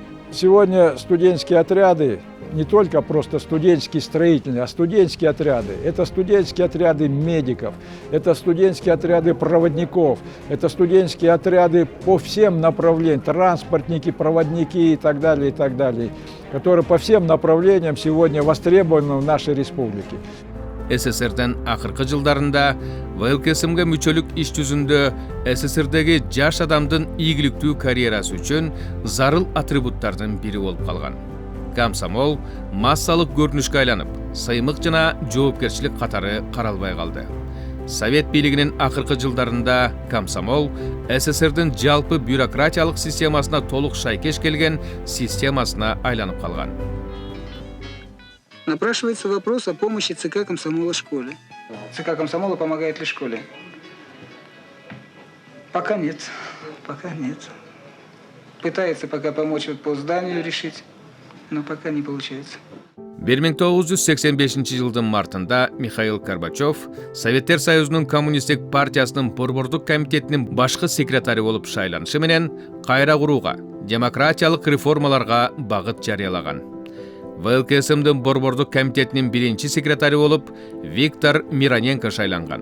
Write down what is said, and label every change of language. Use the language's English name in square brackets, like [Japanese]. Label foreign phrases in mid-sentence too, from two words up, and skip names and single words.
[Russian] Сегодня студенческие отряды, не только просто студенческие строительные, а студенческие отряды. Это студенческие отряды медиков, это студенческие отряды проводников, это студенческие отряды по всем направлениям, транспортники, проводники и так далее, которые по всем направлениям сегодня востребованы в нашей республике. [Kyrgyz] СССРден акыркы жылдарында ВЛКСМге мүчөлүк иш жүзүндө СССРдеги жаш адамдын ийгиликтүү карьерасы үчүн зарыл атрибуттардын бири болуп калган. Комсомол массалык көрүнүшкө айланып, сыймык жана жоопкерчилик катары каралбай калды. Совет бийлигинин акыркы жылдарында комсомол СССРдин жалпы бюрократиялык системасына толук шайкеш келген системасына айланып калган. [Russian] Напрашивается вопрос о помощи ЦК комсомола школе. ЦК комсомола помогает ли школе? Пока нет. Пока нет. Пытается пока помочь по зданию решить, но пока не получается. [Kyrgyz] 1985 жылдын мартында Михаил Горбачев Советтер Союзунун коммунисттик партиясынын борбордук комитетинин башкы секретары болуп шайланышы менен кайра курууга, демократиялык реформаларга багыт жарыялаган. ВЛКСМдин борбордук комитетинин биринчи секретары болуп Виктор Мироненко шайланган.